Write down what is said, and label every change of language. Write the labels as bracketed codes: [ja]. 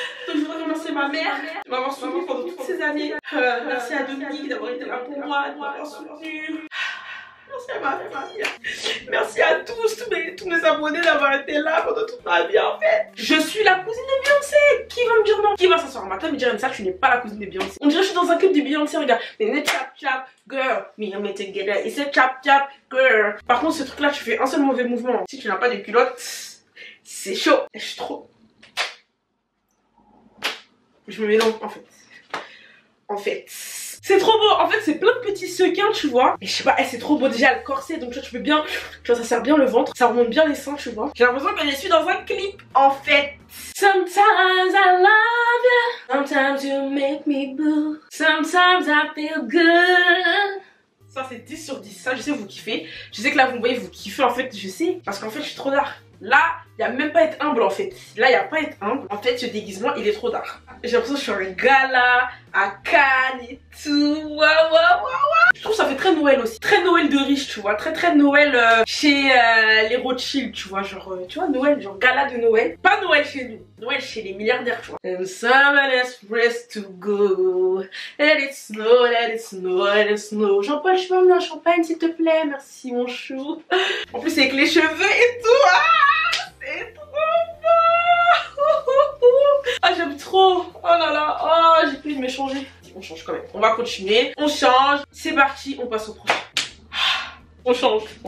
[fr] Donc je voudrais remercier ma mère de m'avoir soutenu pendant toutes ces années. Merci à Dominique d'avoir été là pour moi, de m'avoir soutenu. Merci Emma. Merci à tous mes abonnés d'avoir été là pendant toute ma vie en fait. Je suis la cousine de Beyoncé. Qui va me dire non? Qui va s'asseoir à ma table et me dire ça, tu n'es pas la cousine de Beyoncé? On dirait que je suis dans un clip de Beyoncé, regarde. [en] Mais chap chap girl, me and me together. It's a chap chap girl. [fr] Par contre, ce truc là, tu fais un seul mauvais mouvement. Si tu n'as pas de culotte, c'est chaud. Je suis trop. Je me mélange en fait. C'est trop beau, en fait c'est plein de petits sequins tu vois. Et je sais pas, c'est trop beau déjà le corset, donc tu vois tu peux bien, tu vois ça sert bien le ventre, ça remonte bien les seins tu vois. J'ai l'impression que je suis dans un clip en fait. [en] Sometimes I love you, sometimes you make me blue, sometimes I feel good. [fr] Ça c'est 10 sur 10, ça je sais vous kiffez. Je sais que là vous me voyez vous kiffez en fait, je sais. Parce qu'en fait je suis trop dark. Là, il n'y a même pas à être humble en fait. Là, il n'y a pas à être humble. En fait, ce déguisement, il est trop dark. J'ai l'impression que je suis à un gala, à Cannes et tout. Waouh. Je trouve que ça fait très Noël aussi. Très Noël de riche, tu vois. Très Noël chez les Rothschild, tu vois. Genre, tu vois, Noël, genre gala de Noël. Pas Noël chez nous. Noël chez les milliardaires, tu vois. [en] And someone's rest to go. Let it snow, let it snow, let it snow. [fr] Jean-Paul, je peux me un champagne, s'il te plaît. Merci, mon chou. En plus, avec les cheveux et tout. C'est trop beau. Ah j'aime trop. Oh là là. Oh j'ai plus de me changer. On change quand même. On va continuer. On change. C'est parti. On passe au prochain. On change.